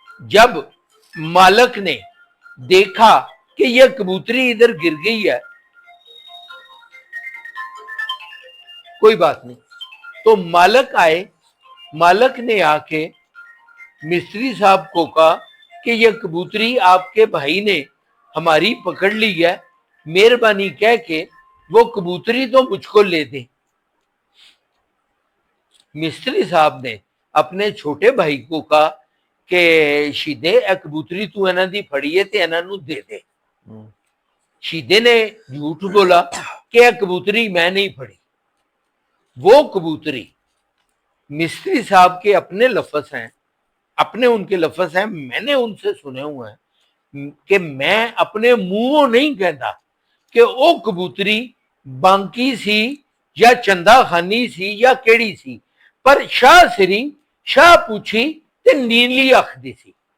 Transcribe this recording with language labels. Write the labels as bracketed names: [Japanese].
[Urdu] جب مالک نے دیکھا کہ یہ کبوتری ادھر گر گئی ہے، کوئی بات نہیں، تو مالک آئے، مالک نے آ کے مستری صاحب کو کہا کہ یہ کبوتری آپ کے بھائی نے ہماری پکڑ لی ہے، مہربانی کہہ کے وہ کبوتری تو مجھ کو لے دیں. مستری صاحب نے اپنے چھوٹے بھائی کو کہا کہ [Punjabi] شیدے اے کبوتری تو اینا دی پھڑی ہے تے اینا نو دے دے. [Urdu] شیدے نے جھوٹ بولا کہ [Punjabi] اے کبوتری میں نہیں پھڑی. [Urdu] وہ کبوتری مستری صاحب کے اپنے لفظ ہیں, اپنے ان کے لفظ ہیں, میں نے ان سے سنے ہوئے ہیں کہ [Punjabi] میں اپنے منہوں نہیں کہتا کہ وہ کبوتری بانکی سی یا چندہ خانی سی یا کیڑی سی, پر شاہ سری شاہ پوچھی تے نیلی اکھ دی سی.